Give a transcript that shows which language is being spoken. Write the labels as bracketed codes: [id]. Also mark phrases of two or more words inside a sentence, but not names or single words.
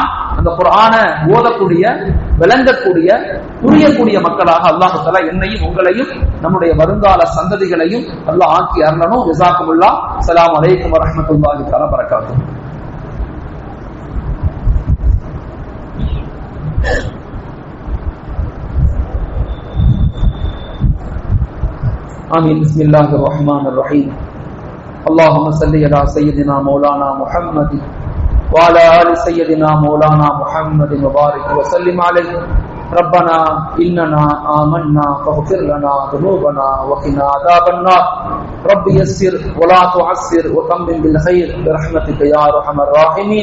[ta] அந்த குர்ஆனை ஓதக்கூடிய, விளங்கக்கூடிய, புரியக்கூடிய மக்களாக [ar] الله تعالى [ta] என்னையும் உங்களையும் நம்முடைய வருங்கால சந்ததிகளையும் அல்லாஹ் ஆக்கி அருளணும். [ar] ஜஸாக்குமுல்லாஹ். السلام عليكم ورحمة الله تعالى وبركاته. ஆமீன். بسم الله الرحمن الرحيم. اللهم صل على سيدنا مولانا محمد وعلى آل سيدنا مولانا محمد وبارك وسلم عليه. ربنا إننا آمنا فاغفر لنا ذنوبنا وقنا عذاب النار. رب يسر ولا تعسر وتمم بالخير برحمتك يا أرحم الراحمين.